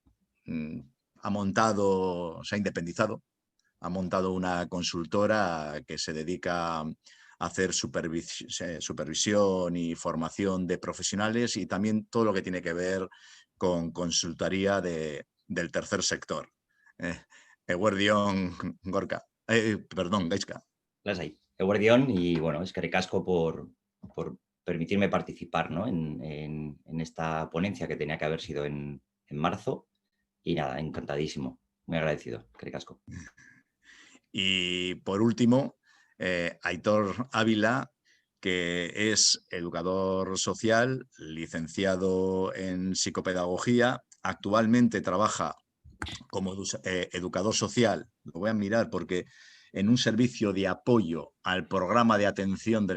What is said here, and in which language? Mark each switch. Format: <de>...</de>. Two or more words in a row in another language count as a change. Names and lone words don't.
<es>se ha independizado, ha montado una consultora que se dedica a hacer supervisión y formación de profesionales y también todo lo que tiene que ver con consultoría del tercer sector.</es> <eu>Eguerdion, Gorka. Perdón, Gaiska. Lasai. Eguerdion,</eu> <es>y bueno,</es> <eu>eskerrik asko</eu> <es>por permitirme participar, ¿no? en esta ponencia que tenía que haber sido en marzo. Y nada, encantadísimo. Muy agradecido.</es> <eu>Eskerrik asko.</eu> <es>Y por último, Aitor Ávila, que es educador social, licenciado en psicopedagogía. Actualmente trabaja como educador social, lo voy a mirar porque en un servicio de apoyo al programa de atención de</es>